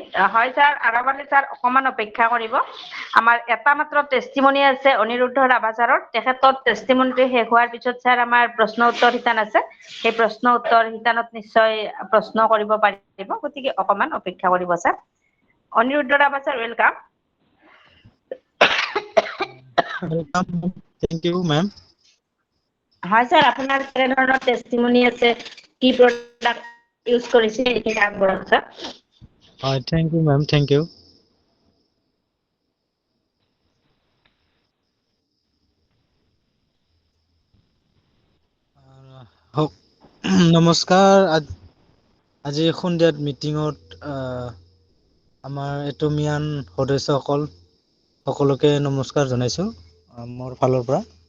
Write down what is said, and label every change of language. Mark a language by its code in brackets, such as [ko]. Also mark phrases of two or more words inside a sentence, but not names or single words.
[as] হয় ছাৰ, আৰৱলে ছাৰ অকমান অপেক্ষা কৰিব। আমাৰ এটা মাত্ৰ টেষ্টিমনি আছে অনিৰুদ্ধ ৰাভা ছাৰৰ। তেখেতৰ টেষ্টিমনিটো শেষ হোৱাৰ পিছত ছাৰ আমাৰ প্ৰশ্ন উত্তৰ শিতান আছে। সেই প্ৰশ্ন উত্তৰ শিতানত নিশ্চয় প্ৰশ্ন কৰিব পাৰিব, গতিকে অকমান অপেক্ষা কৰিব ছাৰ। অনিৰুদ্ধ ৰাভা ছাৰ, ৱেলকাম। [en] Thank you, ma'am. [as] হয় ছাৰ, আপোনাৰ কেনেধৰণৰ টেষ্টিমনি আছে, কি [en] product use [as] কৰিছে, এইখিনি আগবঢ়াওক ছাৰ। [en] Thank you, ma'am. Thank you. [as] নমস্কাৰ। আজি সন্ধিয়াত মিটিঙত আমাৰ এটমিয়ান সদস্যসকল সকলোকে নমস্কাৰ জনাইছোঁ মোৰ ফালৰ পৰা।